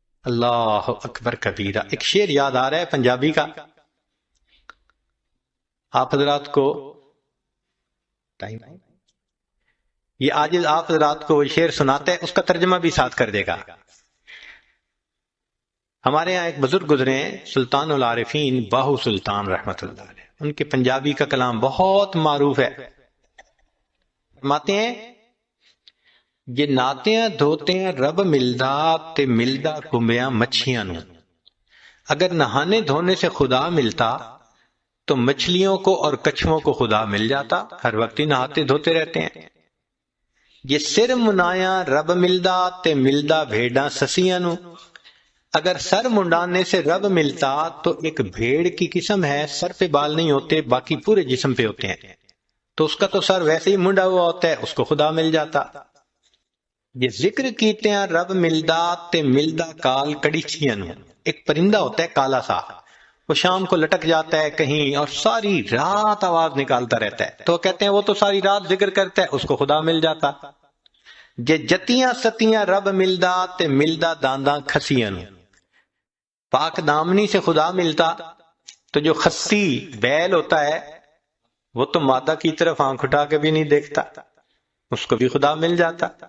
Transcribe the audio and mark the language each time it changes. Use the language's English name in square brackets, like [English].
[Urdu] اللہ اکبر کبیرہ. ایک شعر یاد آ رہا ہے پنجابی کا، آپ حضرات کو ٹائم یہ آج آپ حضرات کو وہ شعر سناتے ہیں، اس کا ترجمہ بھی ساتھ کر دے گا. ہمارے یہاں ایک بزرگ گزرے ہیں سلطان العارفین باہو سلطان رحمت اللہ علیہ، ان کے پنجابی کا کلام بہت معروف ہے. فرماتے ہیں [Punjabi] یہ ناتیاں دھوتیاں رب ملدا تے ملدا کمبیاں مچھیاں نو. [Urdu] اگر نہانے دھونے سے خدا ملتا تو مچھلیوں کو اور کچھووں کو خدا مل جاتا، ہر وقت ہی نہاتے دھوتے رہتے ہیں. [Punjabi] یہ سر منایا رب ملدا تے ملدا بھیڑاں سسیاں نو. [Urdu] اگر سر منڈانے سے رب ملتا تو ایک بھیڑ کی قسم ہے، سر پہ بال نہیں ہوتے باقی پورے جسم پہ ہوتے ہیں، تو اس کا تو سر ویسے ہی منڈا ہوا ہوتا ہے، اس کو خدا مل جاتا. [Punjabi] یہ ذکر کیتے ہیں رب ملدا تے ملدا کال کڑیچیاں نو. [Urdu] ایک پرندہ ہوتا ہے کالا سا، وہ شام کو لٹک جاتا ہے کہیں اور ساری رات آواز نکالتا رہتا ہے، تو کہتے ہیں وہ تو ساری رات ذکر کرتا ہے، اس کو خدا مل جاتا. [Punjabi] یہ جتیاں ستیاں رب ملدا تے ملدا دانداں کھسیاں نو. [Urdu] پاک دامنی سے خدا ملتا تو جو خسی بیل ہوتا ہے وہ تو مادہ کی طرف آنکھ اٹھا کے بھی نہیں دیکھتا، اس کو بھی خدا مل جاتا.